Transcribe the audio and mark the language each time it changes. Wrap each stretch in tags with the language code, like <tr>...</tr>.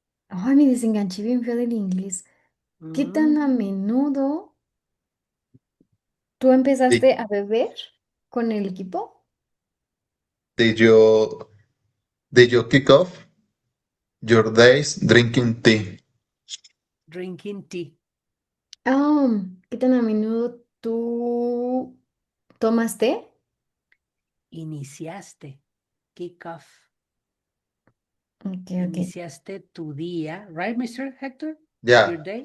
<es>Ay, me desenganché bien feo del inglés. ¿Qué tan a menudo tú</es> <en>Did,</en> <es>empezaste a beber con el equipo?</es> <en>did you did you kick off your days drinking tea? Drinking tea.</en> <es>¿Qué tan a menudo tú tomas té? Iniciaste. Kick off. Ok. Iniciaste tu día.</es> <en>Right,</en> <es>Mr. Hector?</es> <en>Yeah, Your day?</en>